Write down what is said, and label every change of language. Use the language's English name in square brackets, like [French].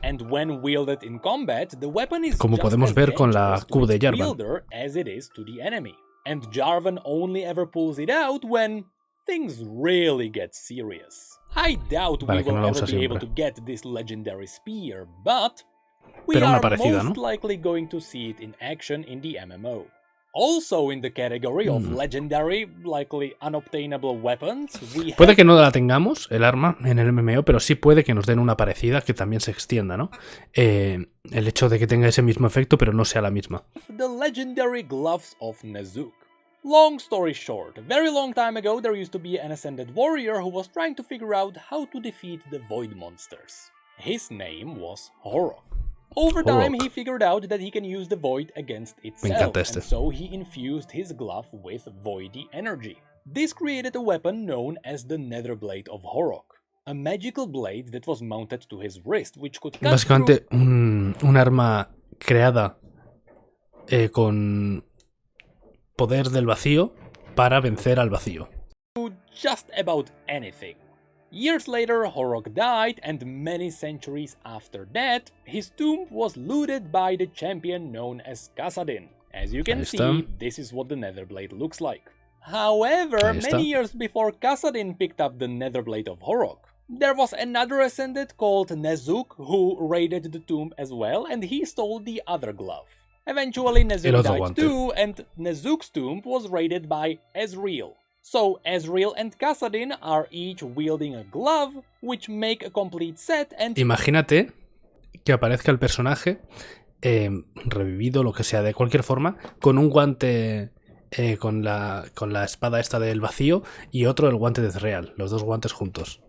[English] And when wielded in combat, the weapon is [Spanish] como podemos ver con la Q de Jarvan. [English] As it is to the enemy. And Jarvan only ever pulls it out when things really get serious. I doubt we will ever be able to get this legendary spear, but we are most likely going to see it in action in the MMO. Also in the category of legendary, likely unobtainable weapons, we [Spanish] puede que no la tengamos, el arma, en el MMO, pero sí puede que nos den una parecida que también se extienda, ¿no? El hecho de que tenga ese mismo efecto, pero no sea la misma. [English] The legendary gloves of Nezuk. Long story short, a very long time ago there used to be an ascended warrior who was trying to figure out how to defeat the void monsters. His name was Horok. Over time he figured out that he can use the void against itself, and so he infused his glove with voidy energy. This created a weapon known as the Netherblade of Horok, a magical blade that was mounted to his wrist, which could cut [Spanish] básicamente un arma creada con poder del vacío para vencer al vacío. [English] Just about anything. Years later, Horrok died, and many centuries after that, his tomb was looted by the champion known as Kassadin. As you can see, this is what the Netherblade looks like. However, many years before Kassadin picked up the Netherblade of Horrok, there was another Ascended called Nezuk who raided the tomb as well, and he stole the other glove. Eventually, Nezuk died too, and Nezuk's tomb was raided by Ezreal. So, Ezreal and Kassadin are each wielding a glove, which make a complete set and... [Spanish] Imagínate que aparezca el personaje, revivido, lo que sea, de cualquier forma, con un guante... con la espada esta del vacío y otro el guante de Ezreal, los dos guantes juntos.